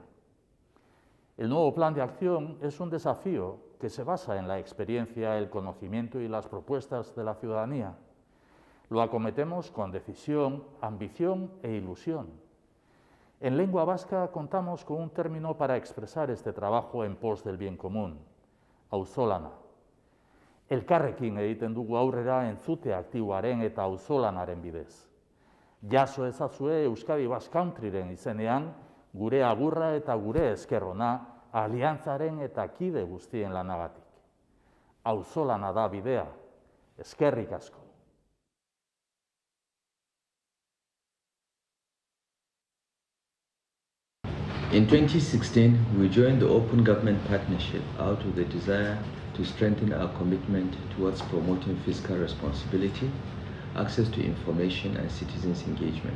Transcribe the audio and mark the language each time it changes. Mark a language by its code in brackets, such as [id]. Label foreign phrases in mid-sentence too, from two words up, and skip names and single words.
[es] El nuevo plan de acción es un desafío que se basa en la experiencia, el conocimiento y las propuestas de la ciudadanía. Lo acometemos con decisión, ambición e ilusión. En lengua vasca contamos con un término para expresar este trabajo en pos del bien común, auzolana. [eu] Elkarrekin egiten dugu aurrera entzute aktiboaren eta auzolanaren bidez. Jaso ezazue Euskadi Basque Countryren izenean, gure agurra eta gure esker ona aliantzaren eta kide guztien lanagatik. Auzolana da bidea, eskerrik asko. [en] In 2016, we joined the Open Government Partnership out of the desire to strengthen our commitment towards promoting fiscal responsibility, access to information, and citizens' engagement.